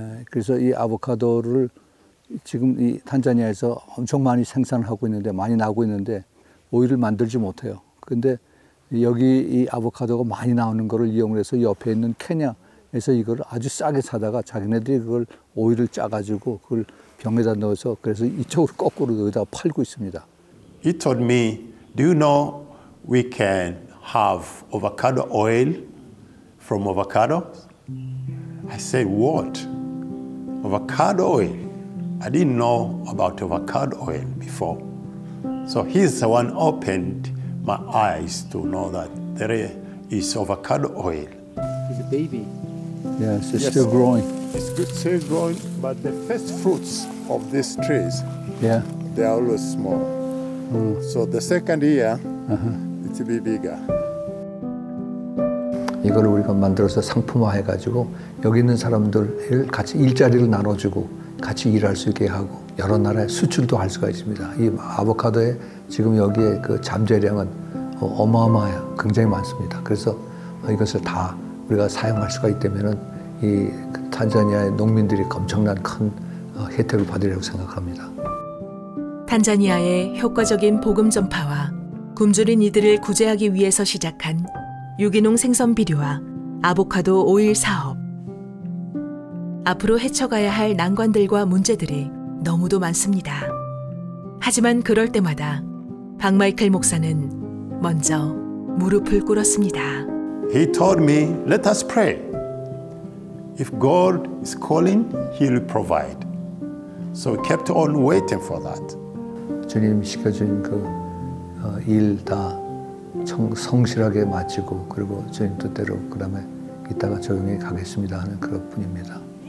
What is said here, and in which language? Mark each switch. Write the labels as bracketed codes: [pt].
[ko] 그래서 이 아보카도를 지금 이 탄자니아에서 엄청 많이 생산하고 있는데, 많이 나고 있는데 오일을 만들지 못해요. 근데 여기 이 아보카도가 많이 나오는 거를 이용해서 옆에 있는 케냐에서 이걸 아주 싸게 사다가 자기네들이 그걸 오일을 짜가지고 그걸 병에다 넣어서 그래서 이쪽으로 거꾸로 여기다 팔고 있습니다. [en] He told me, do you know we can have avocado oil from avocados? I said, what? Avocado oil? I didn't know about avocado oil before. So he's the one opened my eyes to know that there is avocado oil. It's a baby. Yes, it's still growing. It's good, still growing, but the first fruits of these trees, yeah, they are always small. So the second year, it will be bigger. [ko] 이걸 우리가 만들어서 상품화 해가지고 여기 있는 사람들 같이 일자리를 나눠주고 같이 일할 수 있게 하고 여러 나라에 수출도 할 수가 있습니다. 이 아보카도에 지금 여기에 그 잠재량은 어마어마해요. 굉장히 많습니다. 그래서 이것을 다 우리가 사용할 수가 있다면은 이 탄자니아의 농민들이 엄청난 큰 혜택을 받으리라고 생각합니다. 탄자니아의 효과적인 복음 전파와 굶주린 이들을 구제하기 위해서 시작한 유기농 생선 비료와 아보카도 오일 사업. 앞으로 헤쳐가야 할 난관들과 문제들이 너무도 많습니다. 하지만 그럴 때마다 박마이클 목사는 먼저 무릎을 꿇었습니다. [en] He told me, let us pray. If God is calling, He will provide. So we kept on waiting for that. [ko] 주님 시켜준 그 일 다 성실하게 마치고 그리고 주님 뜻대로 그다음에 이따가 조용히 가겠습니다 하는 그런 뿐입니다.